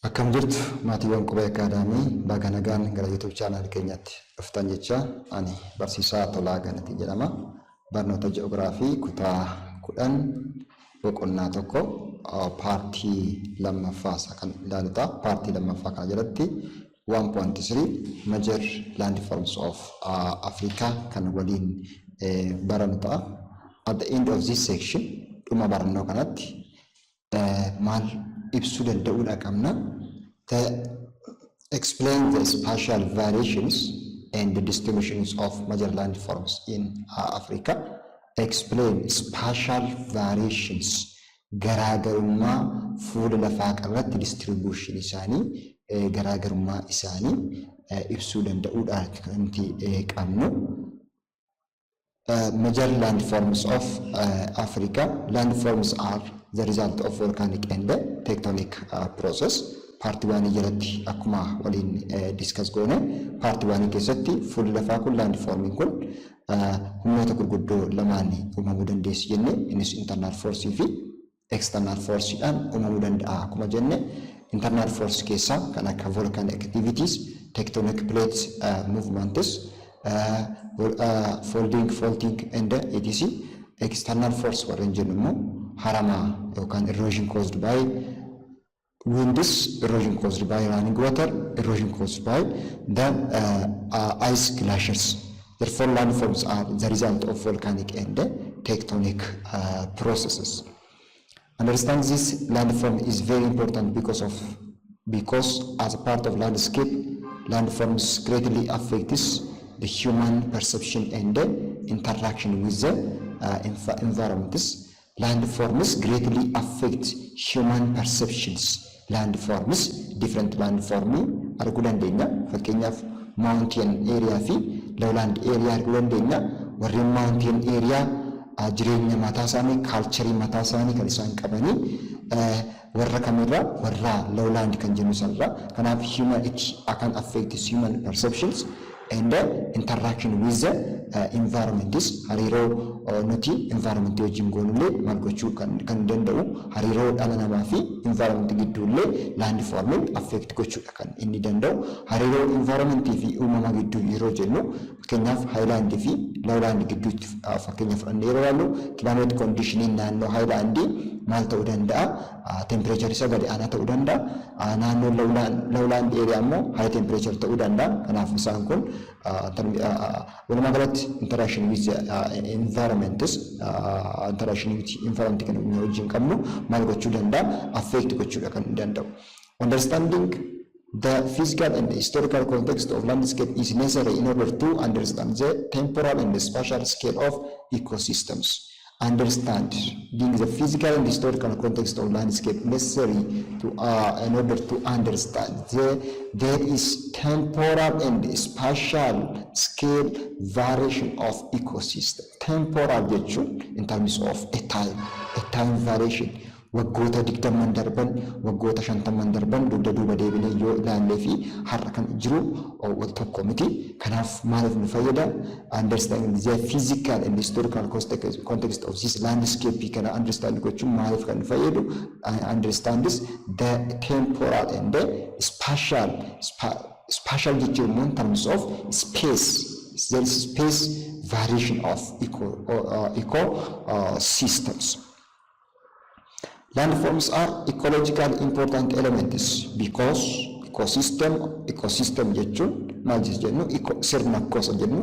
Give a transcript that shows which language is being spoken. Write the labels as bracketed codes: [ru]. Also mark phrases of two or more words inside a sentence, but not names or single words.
[om] Akkam jirtu maatiiwwan qubee akaadaamii baga nagaan gara YouTube channel keenyatti dhuftan jecha ani barsiisaa Tolaa Ganatii jedhama. Barnoota ji'oogiraafii kutaa 10 boqonnaa tokko paartii lammaffaa kan ilaaluta. Paartii lammaffaa kana jalatti 1.3 [en] major landforms of Africa [om] kan waliin barannuta. [en] At the end of this section [om] dhuma barannoo kanatti maal ibsuu danda'uudha qabna. [en] Explain the spatial variations and the distributions of major landforms in Africa. Explain spatial variations. [om] Garaagarummaa fuula lafaa qabarratti distribution isaanii garaagarummaa isaanii ibsuu danda'uudha kanti qabnu. [en] Major landforms of Africa. Landforms are the result of volcanic and tectonic process. [om] Part 1 jalatti akkuma waliin discuss goone part 1 keessatti fuula lafaa kun landforming kun humnoota gurguddoo lamaan uumamuu dandeessu jenne innis [en] internal force [om] fi [en] external force [om] dhaan uumamuu danda'a. Akkuma jenne [en] internal force keessa [om] kan akka [en] volcanic activities, tectonic plates movements, folding, faulting and etc. External force [om] warreen jennu immoo harama yookaan [en] erosion caused by winds, erosion caused by running water, erosion caused by the ice glaciers. Therefore, landforms are the result of volcanic and tectonic processes. Understand this landform is very important because as a part of landscape, landforms greatly affects the human perception and interaction with the environments. Landforms greatly affect human perceptions. Landforms, different landforms [om] arguu dandeenya. Fakkeenyaaf [en] mountain area [om] fi [en] lowland area [om] arguu dandeenya. Warri [en] mountain area [om] jireenya mataa isaanii, culture mataa isaanii kan isaan qabanii warra kamirraa warra lowland kan jennu sanarraa. [en] Kanaaf humanity can affect human perceptions and interaction with the environment. [om] This hariiroo nuti environment wajjin goonullee maal gochuu kan danda'u hariiroo dhala namaa fi environment gidduullee [en] landforming affect [om] gochuudha kan inni danda'u. Hariiroo environment fi uumama gidduu yeroo jennu fakkeenyaaf highland fi lowland gidduutti fakkeenya fudhannee yeroo ilaallu [en] climate conditioning [om] naannoo highland maal ta'uu danda'a, temperature isa gadi aanaa ta'uu danda'a, naannoo [en] lowland area [om] immoo [en] high temperature [om] ta'uu danda'a. Kanaaf isaan kun walumaa galatti [en] interaction with environment interaction with environment [om] kan wajjin qabnu maal gochuu danda'a, affect gochuudha kan danda'u. [en] Understanding the physical and historical context of landscape is necessary in order to understand the temporal and the spatial scale of ecosystems. Understanding the physical and historical context of landscape necessary to in order to understand there is temporal and spatial scale variation of ecosystem. Temporal jechuun in terms of a time variation. [om] Waggoota 20 darban, waggoota 50 darban dugda duuba deebinee yoo ilaallee fi har'a kan jiru wal tokko miti. Kanaaf maaliif nu fayyada? [en] Understanding the physical and historical context of this landscape kana understand [om] gochuun maaliif kan nu fayyadu? [en] Understands the temporal and the spatial jechuun in terms of space. There is space variation of ecosystems. Landforms are ecologically important elements because ecosystem [om] jechuun maal jennu sirna kosa jennu.